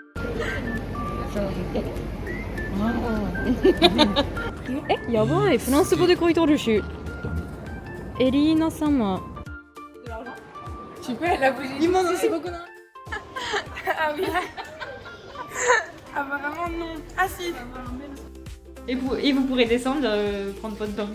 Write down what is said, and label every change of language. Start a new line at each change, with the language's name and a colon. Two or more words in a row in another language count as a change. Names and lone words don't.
Japanese: え、やばい、フランス語で書いてあるし。エリーナ様。今のすごくない？
French: Ah oui. Apparemment non. Ah si. Et vous pourrez descendre, prendre votre temps.